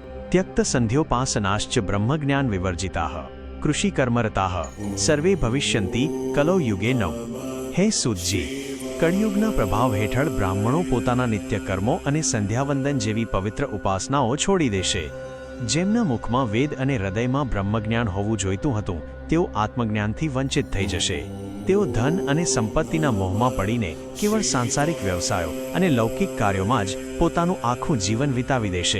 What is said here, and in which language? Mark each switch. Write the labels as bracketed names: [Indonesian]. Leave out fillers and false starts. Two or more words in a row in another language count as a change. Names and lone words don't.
[Sanskrit] त्यक्तसन्ध्योपासनाश्च ब्रह्मज्ञान विवर्जिताः कृषिकर्मरताः सर्वे भविष्यन्ति कलौ युगे नव। [Gujarati] હે સૂતજી, કળિયુગના પ્રભાવ હેઠળ બ્રાહ્મણો પોતાના નિત્ય કર્મો અને સંધ્યાવંદન જેવી પવિત્ર ઉપાસનાઓ છોડી દેશે. જેમના મુખમાં વેદ અને હૃદયમાં બ્રહ્મજ્ઞાન હોવું જોઈતું હતું, તેઓ આત્મજ્ઞાનથી વંચિત થઈ જશે. તેઓ ધન અને સંપત્તિના મોહમાં પડીને કેવળ સાંસારિક વ્યવસાયો અને લૌકિક કાર્યોમાં જ પોતાનું આખું જીવન વિતાવી દેશે.